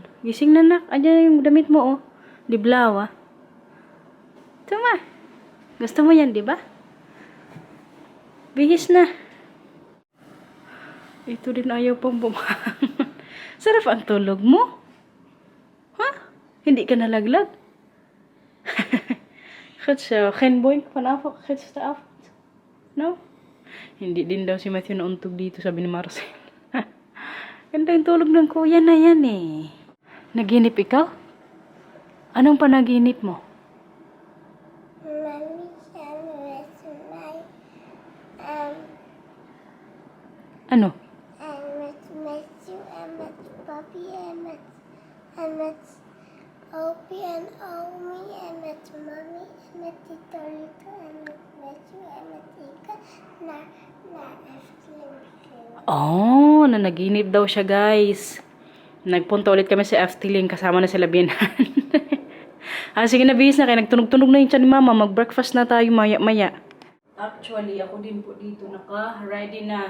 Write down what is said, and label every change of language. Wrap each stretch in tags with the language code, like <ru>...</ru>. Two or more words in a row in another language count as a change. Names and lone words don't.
<tl>Gising na, nak. Ayan yung damit mo, oh. Diblaw, ah. Tama. Gusto mo yan, di ba? Bihis na. Ito din ayaw pang bumangon. Sarap ang tulog mo. Ha? Hindi ka nalaglag?</tl> <nl>Goed zo. Geen boink vanavond gisteravond?</nl> <tl>No? Hindi din daw si Matthew nauntog dito, sabi ni Marcel. Ganda yung tulog ng kuya na yan eh. Naginip ikaw? Anong panaginip mo?</tl> <en>Mommy and with my</en> <tl>Ano?</tl> <en>and with Matthew and with Bobby and with Opie and Omi and with Mommy and with Tito Lito and with Matthew and with Ika na</en> <tl>Oh, nanaginip daw siya, guys. Nagpunta ulit kami sa FT-Link kasama na sila Binan. Sige na, bihis na kayo. Nagtunog-tunog na yung tiyan ni Mama. Mag-breakfast na tayo maya-maya. Actually, ako din po dito naka-ready na.</tl>